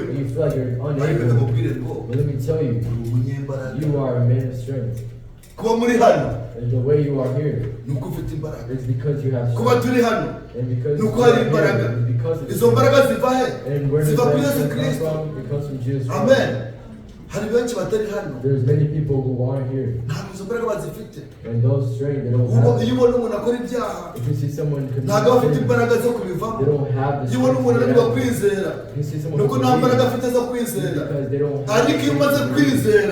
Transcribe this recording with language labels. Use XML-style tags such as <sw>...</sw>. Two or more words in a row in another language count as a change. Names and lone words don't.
<en>when you feel like you're</en> <rw>Ariko</rw> <en>unable,</en> <rw>ndamubwire ngo</rw> <en>but let me tell you,</en> <rw>uri umunyembaraga.</rw> <en>you are a man of strength.</en> <rw>Kuba muri hano</rw> <en>And the way you are here</en> <rw>ni uko ufite imbaraga.</rw> <en>is because you have</en> <rw>Kuba</rw> <en>strength.</en> <rw>turi hano</rw> <en>And because</en> <rw>ni uko</rw> <en>you</en> <rw>hari</rw> <en>are</en> <rw>imbaraga.</rw> <en>here, it's because of</en> <rw>Izo mbaraga ziva he?</rw> <en>And where does</en> <rw>Ziva kuri</rw> <en>that</en> <rw>Yesu</rw> <en>strength come</en> <rw>Kristo.</rw> <en>from? It comes from Jesus Christ. Amen. There's many people who aren't here. And those strength, they don't have it. If you see someone commit sin, they don't have the strength. If you see someone who because they don't have the strength.</en>